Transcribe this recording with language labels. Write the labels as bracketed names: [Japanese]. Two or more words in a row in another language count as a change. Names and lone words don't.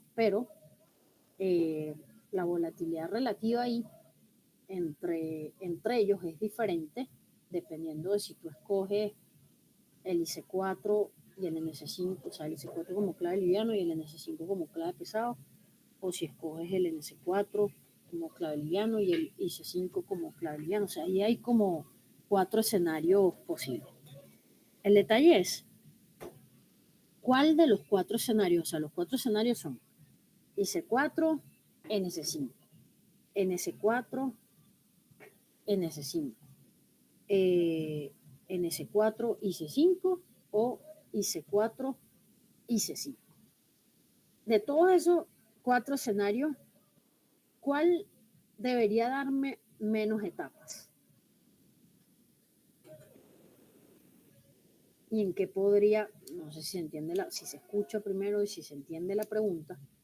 [Spanish] Pero la volatilidad relativa ahí entre ellos es diferente dependiendo de si tú escoges el IC4 y el NS5, o sea, el IC4 como clave liviano y el NS5 como clave pesado, o si escoges el NS4 como clave liviano y el IC5 como clave liviano. O sea, ahí hay como 4 escenarios posibles. El detalle es, ¿cuál de los 4 escenarios? O sea, los 4 escenarios son IC4, NS5. NS4, NS5. NS4, IC5 o IC4, IC5. De todos esos 4 escenarios, ¿cuál debería darme menos etapas? Y en qué podría, no sé si se entiende si se escucha primero y si se entiende la pregunta.